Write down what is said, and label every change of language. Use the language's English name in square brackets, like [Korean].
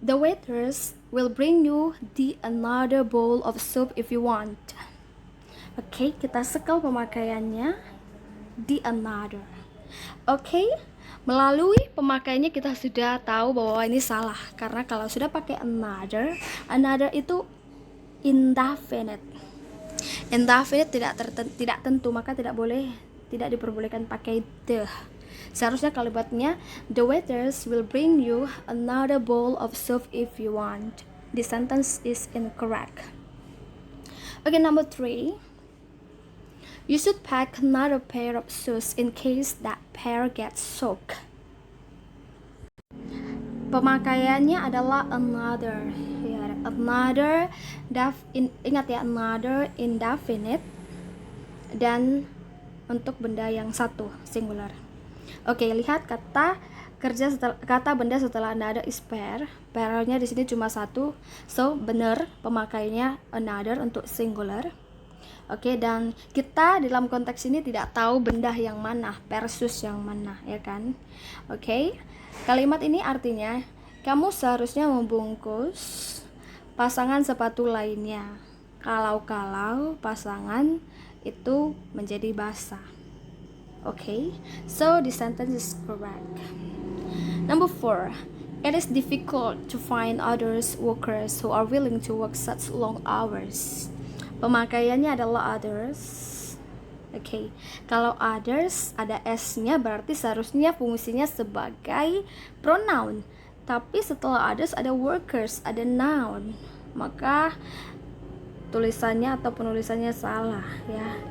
[English] The waiters will bring you the another bowl of soup if you want. [Indonesian] Oke, kita sekal pemakaiannya the another. Oke, melalui pemakaiannya kita sudah tahu bahwa ini salah karena kalau sudah pakai another itu indefinite. Indefinite tidak tentu, maka tidak diperbolehkan pakai the. Seharusnya kalimatnya [English] the waiters will bring you another bowl of soup if you want. The sentence is incorrect. Okay, number 3. You should pack another pair of shoes in case that pair gets soaked. [Indonesian] Pemakaiannya adalah another. Ya, another ingat ya, another indefinite dan untuk benda yang satu singular. Oke, lihat kata benda setelah another is pair. Pairnya di sini cuma satu, so benar pemakaiannya another untuk singular. Oke, dan kita dalam konteks ini tidak tahu benda yang mana versus yang mana, ya kan? Oke, kalimat ini artinya kamu seharusnya membungkus pasangan sepatu lainnya kalau pasangan itu menjadi basah. [English] Okay, so the sentence is correct. Number 4. It is difficult to find others workers who are willing to work such long hours. [Indonesian] Pemakaiannya adalah others. Okay, kalau others ada s-nya berarti seharusnya fungsinya sebagai pronoun. Tapi setelah others ada workers, ada noun. Maka tulisannya atau penulisannya salah ya.